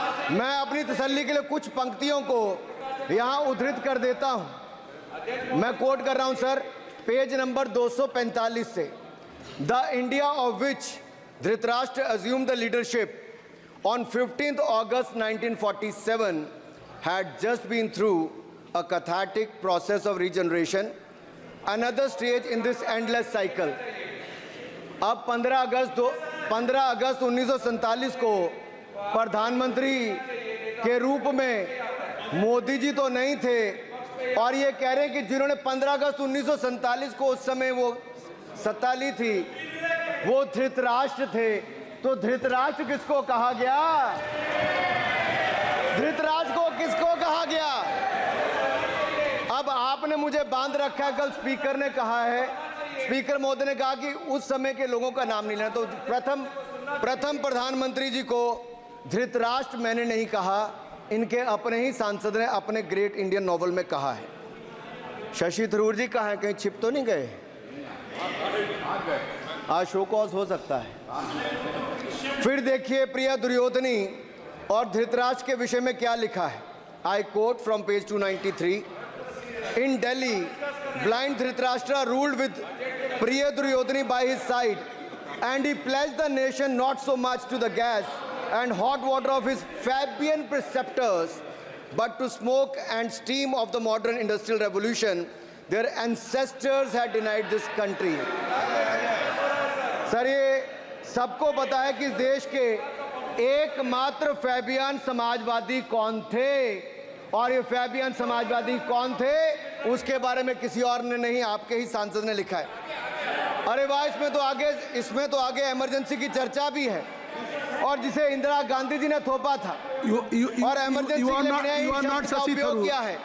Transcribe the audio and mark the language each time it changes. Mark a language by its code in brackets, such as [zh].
[hi] मैं अपनी तसल्ली के लिए कुछ पंक्तियों को यहां उद्धृत कर देता हूं। मैं कोट कर रहा हूं सर, पेज नंबर 245 से। [en] The India of which Dhritarashtra assumed the leadership on 15th August 1947 had just been through a cathartic process of regeneration, another stage in this endless cycle. [hi] अब 15 अगस्त 1947 को प्रधानमंत्री के रूप में मोदी जी तो नहीं थे, और ये कह रहे हैं कि जिन्होंने 15 अगस्त 1947 को उस समय वो सत्ता ली थी वो धृतराष्ट्र थे। तो धृतराष्ट्र किसको कहा गया? धृतराष्ट्र को किसको कहा गया? अब आपने मुझे बांध रखा है। कल स्पीकर ने कहा है, स्पीकर महोदय ने कहा कि उस समय के लोगों का नाम नहीं लेना। तो प्रथम प्रधानमंत्री जी को धृतराष्ट्र मैंने नहीं कहा, इनके अपने ही सांसद ने अपने ग्रेट इंडियन नॉवल में कहा है। शशि थरूर जी कहाँ हैं? कहीं छिप तो नहीं गए? आज शो कॉज हो सकता है। फिर देखिए प्रिया दुर्योधनी और धृतराष्ट्र के विषय में क्या लिखा है। [en] I quote from page 293। In Delhi, blind Dhritarashtra ruled with Priya Duryodhani by his side, and he pledged the nation not so much to the gas and hot water of his Fabian preceptors, but to smoke and steam of the modern industrial revolution their ancestors had denied this country. [hi] Sir, ये सबको पता है कि इस देश के एकमात्र Fabian Samajwadi कौन थे, और ये फैबियन समाजवादी कौन थे उसके बारे में किसी और ने नहीं, आपके ही सांसद ने लिखा है। अरे वाह, इसमें तो आगे इमरजेंसी की चर्चा भी है, और जिसे इंदिरा गांधी जी ने थोपा था और इमरजेंसी के लिए उपयोग किया है।